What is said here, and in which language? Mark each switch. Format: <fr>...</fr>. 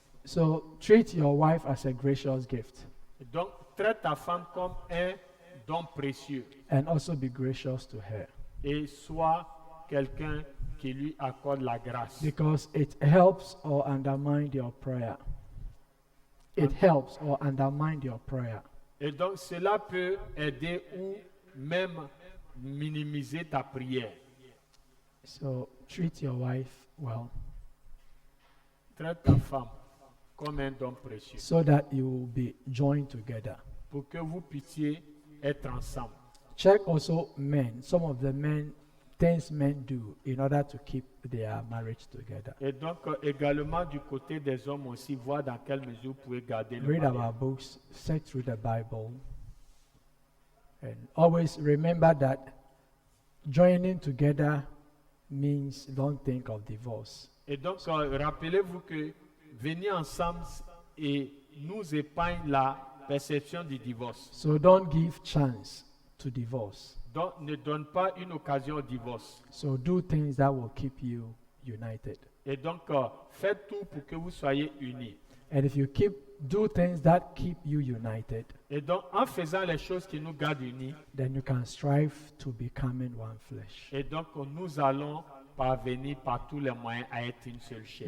<en>So treat your wife as a gracious gift</en> <fr>Et donc, traite ta femme comme un don précieux</fr> <en>and also be gracious to her</en> <fr>et sois quelqu'un qui lui accorde la grâce.</fr> <en>because it helps or undermine your prayer. It helps or undermine your prayer.</en> <fr>Et donc, cela peut aider ou même minimiser ta prière.</fr> <en>So treat your wife well</en> <fr>Traite ta femme comme un don précieux</fr> <en>so that you will be joined together.</en> <fr>pour que vous puissiez être ensemble.</fr> <en>Check also men, some of the men, things men do in order to keep their marriage together.</en> <fr>Et donc, également du côté des hommes aussi, voir dans quelle mesure vous pouvez garder le</fr> <en>Read our</en> <fr>mariage.</fr> <en>books, search through the Bible, and always remember that joining together means don't think of divorce.</en> <fr>Et donc, rappelez-vous que venir ensemble et nous épargne la perception du divorce.</fr> <en>So don't give chance to divorce.</en> <fr>Donc, ne donne pas une occasion au divorce.</fr> <en>So do things that will keep you united.</en> <fr>Et donc, faites tout pour que vous soyez unis.</fr> <en>And if you do things that keep you united,</en> <fr>Et donc, en faisant les choses qui nous gardent unis,</fr> <en>then you can strive to becoming one flesh.</en> <fr>et donc nous allons parvenir par tous les moyens à être une seule chair.</fr>